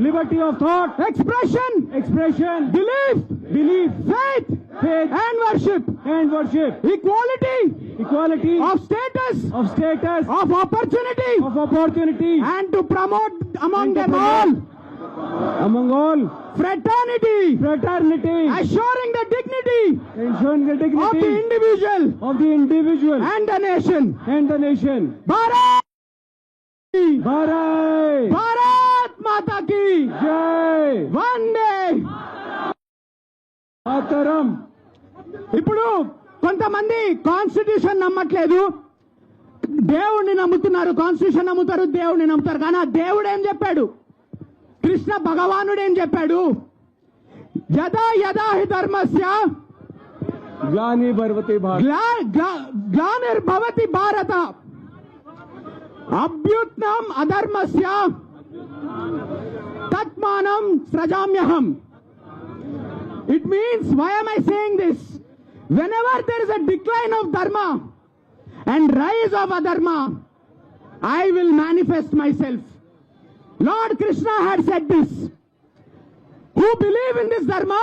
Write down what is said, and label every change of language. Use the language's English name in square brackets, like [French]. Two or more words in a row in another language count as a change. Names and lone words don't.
[English] expression, belief, faith, and worship, equality of status, of opportunity, and to promote among them all fraternity, assuring the dignity of the individual and the nation. [Hindi] भारत माता की जय. Vande Mataram. [Telugu] ఇప్పుడు కొంతమంది కాన్స్టిట్యూషన్ నమ్మట్లేదు, దేవుణ్ణి నమ్ముతున్నారు. కాన్స్టిట్యూషన్ నమ్ముతారు, దేవుణ్ణి నమ్ముతారు. కానీ ఆ దేవుడు ఏం చెప్పాడు? కృష్ణ భగవానుడు ఏం చెప్పాడు? [Sanskrit] యదా యదా హి ధర్మస్య గ్లానిర్భవతి భారత అభ్యుత్నం అధర్మస్య తత్మానం సృజామ్యహం. [English] It means, why am I saying this? whenever there is a decline of dharma and rise of adharma, I will manifest myself. Lord Krishna had said this. Who believe in this dharma?